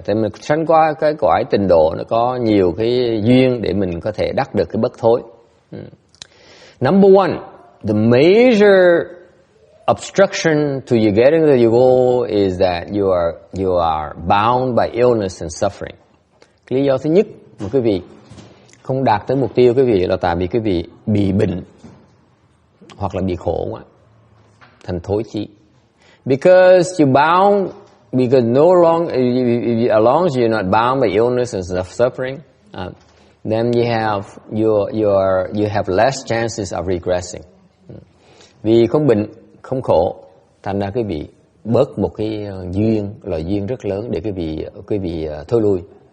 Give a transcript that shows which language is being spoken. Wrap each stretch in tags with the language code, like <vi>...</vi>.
<vi>Thì mình sanh qua cái cõi tịnh độ nó có nhiều cái duyên để mình có thể đắc được cái bất thối.</vi> <en>Number one, the major obstruction to you getting to your goal is that you are bound by illness and suffering.</en> <vi>Cái lý do thứ nhất mà quý vị không đạt tới mục tiêu quý vị là tại vì quý vị bị bệnh hoặc là bị khổ quá, thành thối chí.</vi> <en>Because no longer, as long as you're not bound by illness and suffering, then you have less chances of regressing.</en> <vi>Vì không bệnh, không khổ, thành ra quý vị bớt một cái loại duyên rất lớn để quý vị thôi lui.</vi>